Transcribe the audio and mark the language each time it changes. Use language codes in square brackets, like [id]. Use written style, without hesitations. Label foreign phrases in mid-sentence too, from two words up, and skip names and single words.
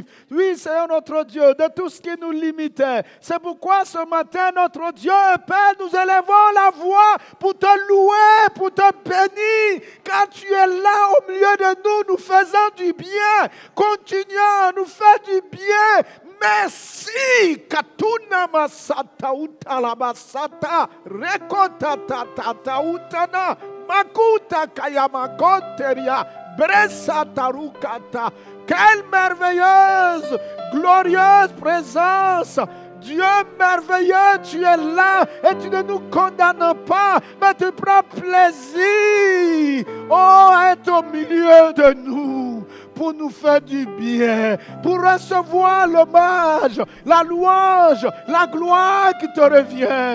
[fr] Oui, Seigneur notre Dieu, de tout ce qui nous limitait. C'est pourquoi ce matin, notre Dieu et Père, nous élevons la voix pour te louer, pour te bénir, car tu es là au milieu de nous, nous faisant du bien. Continuons à nous faire du bien. Merci. Katuna masata utalabasata rekota tata utana makuta kayamakonteria bresata rukata. Quelle merveilleuse, glorieuse présence. Dieu merveilleux, tu es là et tu ne nous condamnes pas, mais tu prends plaisir, à être au milieu de nous pour nous faire du bien, pour recevoir l'hommage, la louange, la gloire qui te revient.